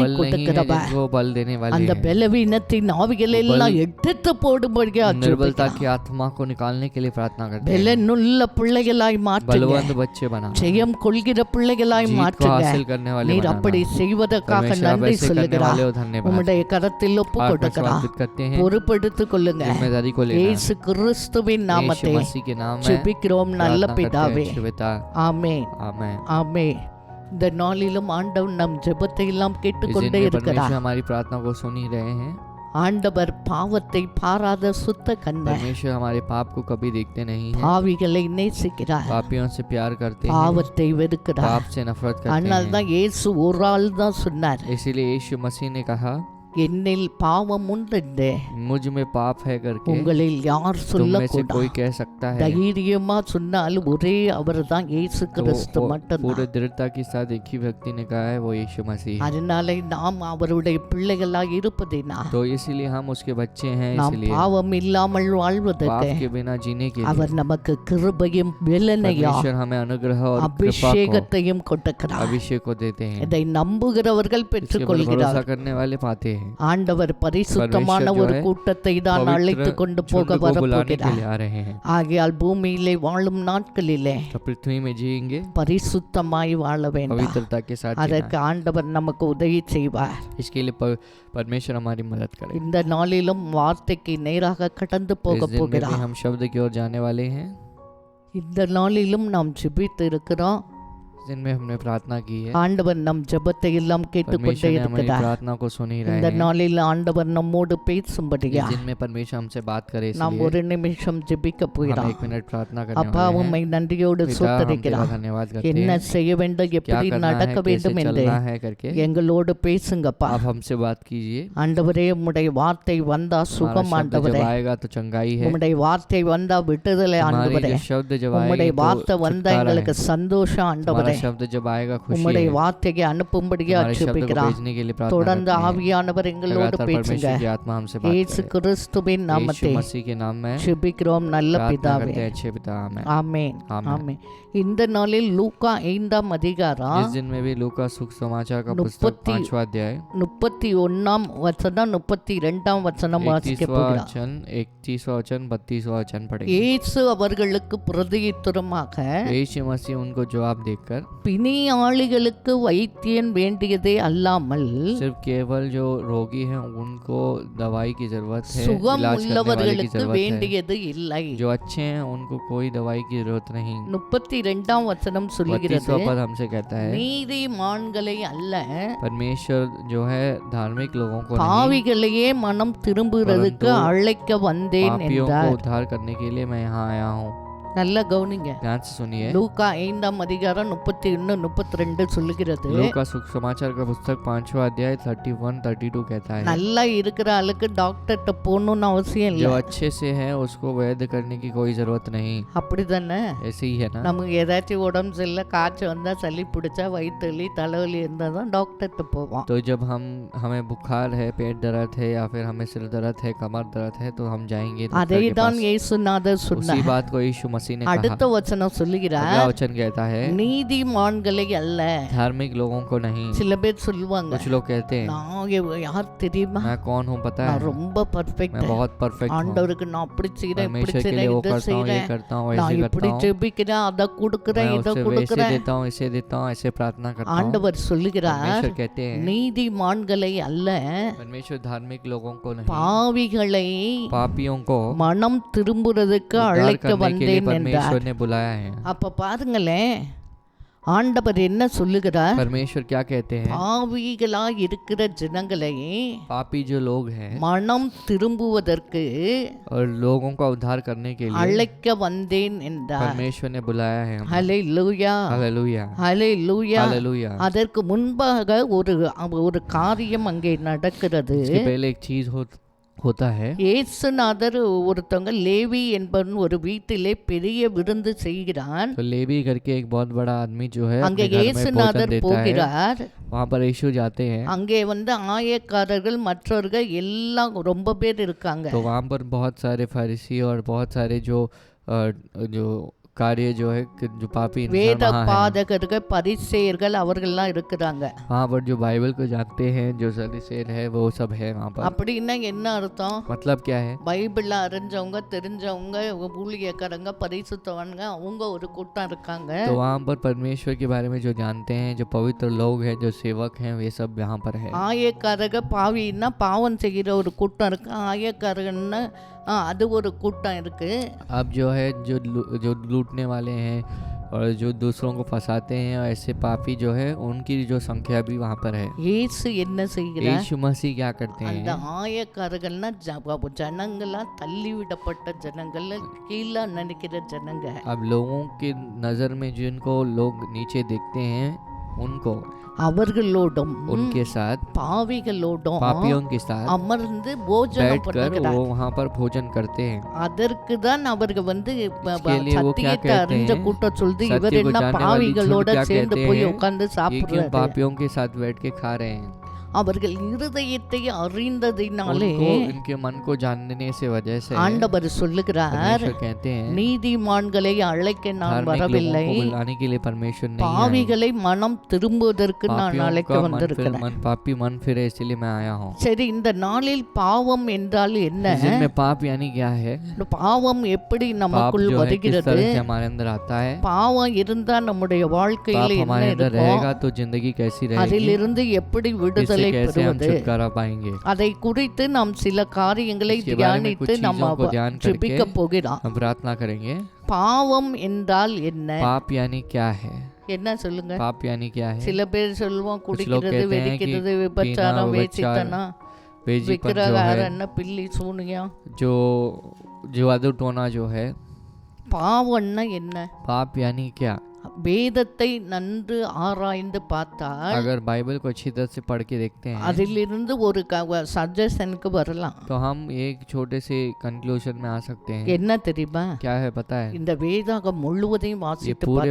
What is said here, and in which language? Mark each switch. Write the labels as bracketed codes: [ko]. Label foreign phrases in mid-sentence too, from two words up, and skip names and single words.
[hi] बल नहीं है [ta] கொடுக்கிறவ [hi] जिनको बल देने वाले [ta] அந்த [hi] हैं, [ta] பலவீனத்தின் ஆவிகள் எல்லாம் எடுத்து போடும்படியா [hi] निर्बलता की आत्मा को निकालने के लिए प्रार्थना करते हैं, [ta] பெலனுள்ள பிள்ளைகளாய் மாற்றுங்க [hi] बलवंत बच्चे बना, [ta] ஜெயம் கொள்கிற பிள்ளைகளாய் [hi] जीत को [ta] மாற்றுங்க [hi] हासिल करने वाले [ta] நீர் [hi] बनाना। [ta] அப்படி செய்வதற்காக [hi] परमेश्वर आप [ta] நன்றி [hi] ऐसे करने [ta] சொல்லுகிறார் [hi] वाले हो, धन्यवाद। [ta] உம்முடைய கரத்தில் ஒப்பு [hi] आत्मा [ta] கொடுக்கிறார் [hi] समर्पित करते हैं, [ta] பொறுப்பெடுத்துக் கொள்ளுங்க [hi] जिम्मेदारी को लेना है। [ta] இயேசு கிறிஸ்துவின் [hi] यीशु [ta] நாமத்தை [hi] मसीह के नाम में [ta] ஜெபிக்கிறோம் நல்ல [hi] प्रार्थना करते [ta] பிதாவே [hi] हैं, पिता [ta] ஆமென் [hi] आमेन। [ta] ஆமென் இந்த நாளிலும் ஆண்டவர் நம் ஜெபத்தை எல்லாம் [hi] इस दिन [ta] கேட்டுக்கொண்டே [hi] में [ta] இருக்கிறார் [hi] परमेश्वर हमारी प्रार्थना को सुन ही रहे हैं। [ta] ஆண்டவர் பாவத்தை பாராத சுத்த கண்ண [hi] परमेश्वर हमारे पाप को कभी देखते नहीं हैं, [ta] பாவிகளை நேசிக்கிறார் [hi] पापियों से प्यार करते हैं, [ta] பாவத்தை வெறுக்கிறார் [hi] पाप से नफरत करते [ta] அதனால [hi] हैं। [ta] தான் இயேசு ஒரு ஆள் தான் சொன்னார் [hi] इसीलिए यीशु मसीह ने कहा, [ta] என்னில் பாவம் உண்டு [hi] मुझ में पाप है करके [ta] உங்களில் யார் [hi] तुम में से [ta] சொல்லக்கூடாது [hi] कोई कह सकता है। [ta] தைரியமா சொன்னால் ஒரே அவர் தான் இயேசு கிறிஸ்து [hi] पूरे [ta] மட்டும்தான் [hi] दृढ़ता के साथ एक ही व्यक्ति ने कहा है, वो यीशु मसीह है। [ta] அதனால நாம் அவருடைய பிள்ளைகளாய் இருப்பதினா [hi] तो इसीलिए हम उसके बच्चे हैं, [ta] நாம் [hi] इसलिए [ta] பாவம் இல்லாமல் வாழ்வதற்கு [hi] पाप के बिना जीने के लिए [ta] அவர் நமக்கு கிருபையும் வெலனையா [hi] परमेश्वर हमें अनुग्रह और कृपा को, [ta] அபிஷேகத்தையும் கொடுக்கிறார் [hi] अभिषेक को देते हैं। [ta] இதை நம்புகிறவர்கள் [hi] इसके ऊपर [ta] பெற்றுக்கொள்கிறார் [hi] भरोसा करने वाले पाते हैं। [ta] ஆண்டவர் பரிசுத்தமான [hi] परमेश्वर जो [ta] ஒரு [hi] है, [ta] கூட்டத்தை தான் [hi] पवित्र [ta] அழைத்து கொண்டு [hi] झुंड [ta] போக [hi] को बुलाने के [ta] வரப்போகிறார் [hi] लिए आ रहे हैं। [ta] ஆகையால் பூமியிலே வாழும் நாட்களிலே [hi] तो पृथ्वी में जिएंगे [ta] பரிசுத்தமாய் வாழ வேண்டும் [hi] पवित्रता के साथ जीना [ta] அதற்கு ஆண்டவர் நமக்கு உதவி செய்வார் [hi] है। इसके लिए परमेश्वर हमारी मदद करे। [ta] இந்த நாளிலும் வார்த்தைக்கு நேராக கடந்து [hi] इस [ta] போக [hi] दिन में भी [ta] போகிறார் [hi] हम शब्द की ओर जाने वाले हैं। [ta] இந்த நாளிலும் நாம் ஜெபித்து இருக்கிறோம் [hi] इस दिन में हमने प्रार्थना की है, [ta] ஆண்டவர் நம் ஜெபத்தை எல்லாம் கேட்டுக்கொண்டே [hi] परमेश्वर ने हमारी [ta] இருக்கிறார் [hi] प्रार्थना को सुन ही रहे [ta] இந்த [hi] हैं। [ta] நாளில் ஆண்டவர் நம்மோடு பேசும்படியா [hi] इस दिन में परमेश्वर हमसे बात करे, [ta] நாம் [hi] इसलिए [ta] ஒரு நிமிஷம் ஜெபிக்க [hi] हम [ta] போகிறோம் [hi] 1 मिनट प्रार्थना करने [ta] அப்பா [hi] वाले हैं। [ta] உம்மை நன்றியோடு [hi] पिता, हम तेरा [ta] சோத்தரிக்கிறோம் [hi] धन्यवाद करते [ta] என்ன [hi] हैं, [ta] செய்ய வேண்டும் [hi] क्या [ta] எப்படி [hi] करना है, [ta] நடக்க [hi] कैसे [ta] வேண்டும் என்று [hi] चलना है करके [ta] எங்களோடு பேசுங்கப்பா [hi] आप हमसे बात कीजिए। [ta] ஆண்டவரே உம்முடைய வார்த்தை வந்தா [hi] हमारा [ta] சுகம் [hi] शब्द [ta] ஆண்டவரே [hi] जब आएगा तो चंगाई है, [ta] உம்முடைய வார்த்தை வந்தா விடுதலை [hi] हमारी [ta] ஆண்டவரே [hi] जो शब्द जब [ta] உம்முடைய [hi] आएगा [ta] வார்த்தை [hi] तो [ta] வந்தா [hi] छुटकारा है, [ta] எங்களுக்கு சந்தோஷம் [hi] हमारा [ta] ஆண்டவரே [hi] शब्द जब आएगा खुशी [ta] உம்முடைய [hi] है, [ta] வார்த்தையை அனுப்பும்படியா [hi] हमारे शब्द को [ta] ஜெபிக்கிறார் [hi] भेजने के लिए प्रार्थना [ta] தொடர்ந்து [hi] करते हैं। [ta] ஆவியானவர் எங்களோடு [hi] लगातार [ta] பேசுங்க [hi] परमेश्वर की आत्मा हमसे बात [ta] இயேசு [hi] करे। [ta] கிறிஸ்துவின் [hi] यीशु [ta] நாமத்தை [hi] मसीह के नाम में [ta] ஜெபிக்கிறோம் நல்ல [hi] प्रार्थना [ta] பிதாவே [hi] करते हैं, अच्छे पिता आमेन। [ta] ஆமென் [hi] आमेन। [ta] ஆமென் இந்த நாளில் லூக்கா 5ஆம் அதிகாரம் [hi] इस दिन में भी लूका सुख समाचार का पुस्तक 5वां अध्याय [ta] 31ஆம் வசனம் 32ஆம் வசனம் வாசிக்க [hi] 31वां [ta] போகிறார் [hi] वचन 31वां वचन 32वां वचन पढ़ेंगे। [ta] இயேசு அவர்களுக்கு பிரதியுத்தரமாக [hi] यीशु मसीह उनको जवाब देकर, [ta] பிணியாளிகளுக்கு வைத்தியன் வேண்டியதே அல்லாமல் [hi] सिर्फ केवल जो रोगी हैं उनको दवाई की जरूरत है, [ta] சுகம் [hi] इलाज करने वाले की [ta] உள்ளவர்களுக்கு [hi] जरूरत है। [ta] வேண்டியது இல்லை [hi] जो अच्छे हैं उनको कोई दवाई की जरूरत नहीं। [ta] 32ஆம் वचனம் சொல்லுகிறது [hi] 32वां पद हमसे कहता है, [ta] நீதிமான்களை அல்ல [hi] परमेश्वर जो है धार्मिक लोगों को नहीं, [ta] பாவிகளையே மனம் திரும்புகிறதுக்கு [hi] परंतु [ta] அழைக்க வந்தேன் [hi] पापियों को [ta] என்றார் [hi] उद्धार करने के लिए मैं यहाँ आया हूँ। [ta] நல்ல கவனிங்க [hi] ध्यान से सुनिए। [ta] லூக்கா 5ஆம் அதிகாரம் 31 32 சொல்லுகிறது [hi] लूका सुख समाचार का पुस्तक 5वां अध्याय 31 32 कहता है, [ta] நல்லா இருக்கிற ஆளுக்கு டாக்டர்கிட்ட போகணும்னு அவசியம் [hi] जो [ta] இல்லை [hi] अच्छे से है उसको वैध करने की कोई जरूरत नहीं। [ta] அப்படிதானே [hi] ऐसे ही है ना। [ta] நமக்கு ஏதாச்சும் உடம்பு சரியில்லை காய்ச்சல் வந்தா சளி பிடிச்சா வயிற்றுவலி தலைவலி இருந்தால் தான் டாக்டர்கிட்ட போவோம் [hi] तो जब हमें बुखार है, पेट दर्द है या फिर हमें सिर दर्द है, कमर दर्द है तो हम जाएंगे डॉक्टर [ta] அதை [hi] के [ta] தான் [hi] पास। [ta] இயேசுநாதர் [hi] उसी [ta] சொன்னார் [hi] बात को यीशु मसीह ने [ta] அடுத்த [hi] कहा। [ta] வசனம் சொல்லுகிறார் [hi] अगला वचन कहता है, [ta] நீதிமான்களை அல்ல [hi] धार्मिक लोगों को नहीं। [ta] சில பேர் சொல்லுவாங்க [hi] कुछ लोग कहते हैं, [ta] நான் யார் தெரியுமா [hi] मैं कौन हूँ पता [ta] நான் [hi] है, [ta] ரொம்ப [hi] मैं [ta] பர்ஃபெக்ட் [hi] बहुत परफेक्ट हूँ, [ta] ஆண்டவருக்கு நான் அப்படி செய்யறேன் இப்படி [hi] परमेश्वर के लिए [ta] செய்யறேன் [hi] वो [ta] இதை [hi] करता हूँ, ये [ta] செய்யறேன் [hi] करता हूँ, [ta] நான் [hi] ऐसे [ta] இப்படி [hi] करता हूँ, [ta] ஜெபிக்கிறேன் அதை கொடுக்கிறேன் [hi] मैं [ta] இதை [hi] उससे वैसे [ta] கொடுக்கிறேன் [hi] देता हूँ, इसे देता हूँ, ऐसे प्रार्थना करता हूँ। [ta] ஆண்டவர் சொல்லுகிறார் [hi] परमेश्वर कहते हैं, [ta] நீதிமான்களை அல்ல [hi] परमेश्वर धार्मिक लोगों को नहीं, [ta] பாவிகளை [hi] पापियों को [ta] மனம் திரும்புறதுக்கு [hi] उद्धार [ta] அழைக்க [hi] करने के लिए [ta] வந்தேன் என்றார் [hi] परमेश्वर ने बुलाया है। [ta] அப்ப பாருங்களேன் ஆண்டவர் என்ன சொல்லுகிறார் [hi] परमेश्वर क्या कहते हैं, [ta] பாவிகளாய் இருக்கிற ஜனங்களை [hi] पापी जो लोग हैं [ta] மனம் திரும்புவதற்கு [hi] और लोगों का उद्धार करने के लिए [ta] அழைக்க வந்தேன் என்றார் [hi] परमेश्वर ने बुलाया है। [ta] ஹல்லேலூயா [hi] हालेलुया [ta] ஹல்லேலூயா [hi] हालेलुया। [ta] அதற்கு முன்பாக ஒரு காரியம் அங்கே நடக்கிறது [hi] इसके पहले एक चीज होता है। [ta] இயேசுநாதர் ஒருத்தவங்க லேவி என்பவன் ஒரு வீட்டிலே பெரிய விருந்து செய்கிறான். [hi] तो लेवी करके एक बहुत बड़ा आदमी जो है [ta] அங்கே [hi] अपने घर में भोजन [ta] இயேசுநாதர் [hi] देता है। [ta] போகிறார். [hi] वहाँ पर यीशु जाते हैं। [ta] அங்கே ஆயக்காரர்கள் மற்றவர்கள் எல்லாம் ரொம்ப பேர் இருக்காங்க. [hi] तो वहाँ पर बहुत सारे फरीसी और बहुत सारे जो कार्य जो है जो पापी [ta] வேத [hi] इंसान वहाँ हैं। [ta] பாதகர்கள் பரிசேயர்கள் அவர்கள்லாம் இருக்கிறாங்க. [hi] वहाँ पर जो बाइबल को जानते हैं जो सदुसेन है वो सब है वहाँ पर। [ta] அப்படின்னா என்ன அர்த்தம்? [hi] मतलब क्या है? [ta] பைபிள அறிஞ்சவங்க தெரிஞ்சவங்க ஊழியக்காரங்க பரிசுத்தவங்க அவங்க ஒரு கூட்டம் இருக்காங்க. [hi] तो वहाँ पर परमेश्वर के बारे में जो जानते हैं जो पवित्र लोग हैं जो सेवक हैं वे सब यहाँ पर है। [ta] ஆயக்காரக பாவின்னா பாவம் செய்கிற ஒரு கூட்டம் இருக்கு. ஆயக்காரகன்னா அது ஒரு கூட்டம் இருக்கு. [hi] अब जो है जो लूटने वाले हैं और जो दूसरों को फंसाते हैं और ऐसे पापी जो है उनकी जो संख्या भी वहाँ पर है। [ta] இயேசு என்ன செய்கிறார்? [hi] यीशु मसीह क्या करते [ta] அந்த [hi] हैं? [ta] ஆயக்காரர்கள்னா ஜனங்களா தள்ளிவிடப்பட்ட ஜனங்கள், கீழே நினைக்கிற ஜனங்க. [hi] अब लोगों के नज़र में जिनको लोग नीचे देखते हैं उनको [ta] அவர்களோடும் [hi] उनके साथ [ta] பாவிகளோடும் [hi] पापियों के साथ [ta] அமர்ந்து போஜனம் [hi] बैठकर [ta] பண்ணுகிறார். [hi] वो वहाँ पर भोजन करते हैं। [ta] அதற்கு தான் அவர்கள் [hi] इसके लिए वो क्या [ta] சத்தியத்தை [hi] कहते [ta] அறிஞ்ச [hi] हैं? [ta] கூட்டம் சொல்லுது, [hi] सत्य [ta] இவர் [hi] को [ta] என்ன [hi] जानने वाली [ta] பாவிகளோட [hi] झुंड क्या [ta] சேர்ந்து [hi] कहते [ta] போய் [hi] हैं? [ta] உட்கார்ந்து [hi] ये क्यों [ta] சாப்பிடுறாரு? [hi] पापियों के साथ बैठ के खा रहे हैं? [ta] அவர்கள் இருதயத்தை அறிந்ததினாலே [hi] उनको इनके मन को जानने से वजह से [ta] ஆண்டவர் சொல்லுகிறார், [hi] परमेश्वर कहते हैं [ta] நீதிமான்களை அழைக்க நான் [hi] धार्मिक [ta] வரவில்லை, [hi] लोगों को बुलाने के लिए परमेश्वर नहीं आए। [ta] பாவிகளை மனம் திரும்புவதற்கு நான் [hi] पापियों [ta] அழைக்க [hi] का [ta] வந்திருக்கிறேன். [hi] पापी मन फिरे इसलिए मैं आया हूँ। [ta] சரி, இந்த நாளில் பாவம் என்றால் என்ன? [hi] इस दिन में पाप यानी क्या है? [ta] இந்த பாவம் எப்படி [hi] पाप [ta] நமக்குள் [hi] जो है किस [ta] வருகிறது? [hi] तरह से हमारे अंदर आता है? [ta] பாவம் இருந்தா நம்முடைய வாழ்க்கையில [hi] पाप [ta] என்ன [hi] हमारे अंदर [ta] இருக்கும்? [hi] रहेगा तो जिंदगी कैसी रहेगी? [ta] அதிலிருந்து எப்படி [hi] इससे [ta] விடுதலை [hi] कैसे हम [ta] பெறுவது? [hi] छुटकारा पाएंगे? [ta] அதை குறித்து நாம் சில காரியங்களை [hi] इसके बारे में कुछ [ta] தியானித்து நம்ம [hi] चीजों को ध्यान [ta] ஜெபிக்க [hi] करके [ta] போகிறோம். [hi] हम प्रार्थना करेंगे। [ta] பாவம் என்றால் என்ன? [hi] पाप यानी क्या है? [ta] என்ன சொல்லுங்க? [hi] पाप यानी क्या है? [ta] சில பேர் சொல்லுவோம் [hi] कुछ लोग [ta] குடிக்கிறது, [hi] कहते हैं कि [ta] வெடிக்கிறது, [hi] पीना, [ta] விபச்சாரம், வேசித்தனா, [hi] बेजीपन जो [ta] விக்கிரகாரம், [hi] है, [ta] பில்லி சூனியம். [hi] जो जादू टोना जो है। [ta] பாவம்னா என்ன? [hi] पाप यानी क्या? [ta] வேதத்தை நன்கு ஆராய்ந்து பார்த்தால் [hi] अगर बाइबल को अच्छी तरह से पढ़ के देखते हैं [ta] அதிலிருந்து ஒரு சஜஷனுக்கு வரலாம். [hi] तो हम एक छोटे से कंक्लूजन में आ सकते हैं। [ta] என்ன தெரியுமா? [hi] क्या है पता है? [ta] இந்த வேதாகம் முழுவதையும் [hi] ये [ta] வாசித்து [hi] पूरे